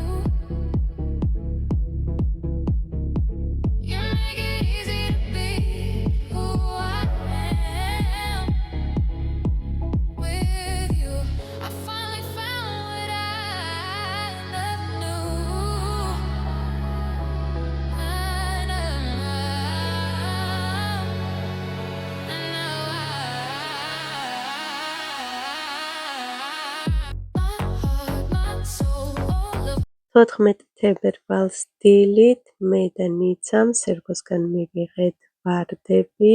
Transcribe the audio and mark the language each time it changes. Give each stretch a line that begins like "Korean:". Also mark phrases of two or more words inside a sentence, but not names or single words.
English: You make it easy to be who I am with you. I finally found what I never knew.
Georgian: თოთხმეტ თებერვალს დილით მე და ნიცამ სერგოსგან მივიღეთ ვარდები.